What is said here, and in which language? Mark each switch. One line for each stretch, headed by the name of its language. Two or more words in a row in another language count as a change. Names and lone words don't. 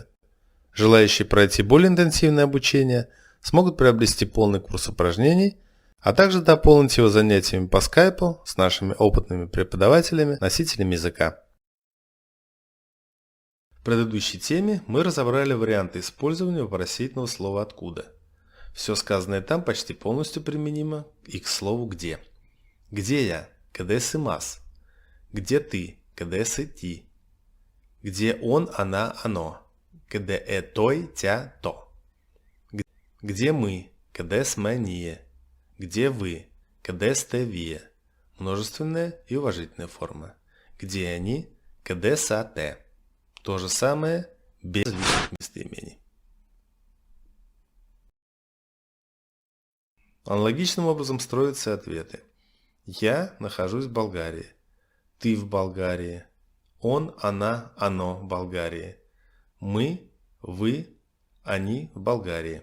Russian: Желающие пройти более интенсивное обучение смогут приобрести полный курс упражнений, а также дополнить его занятиями по скайпу с нашими опытными преподавателями, носителями языка. В предыдущей теме мы разобрали варианты использования вопросительного слова «откуда». Все сказанное там почти полностью применимо и к слову «где». Где я?
Bulgarian: Къде си аз?
Russian: Где ты?
Bulgarian: Къде си ти?
Russian: Где он, она, оно?
Bulgarian: Къде той, тя,
Russian: то? Где мы?
Bulgarian: Къде сме ние?
Russian: Где вы?
Bulgarian: Къде сте вие?
Russian: Множественная и уважительная форма. Где они?
Bulgarian: Къде са те?
Russian: То же самое без лишних местоимений. Аналогичным образом строятся ответы. Я нахожусь в Болгарии. Ты в Болгарии. Он, она, оно в Болгарии. Мы, вы, они в Болгарии.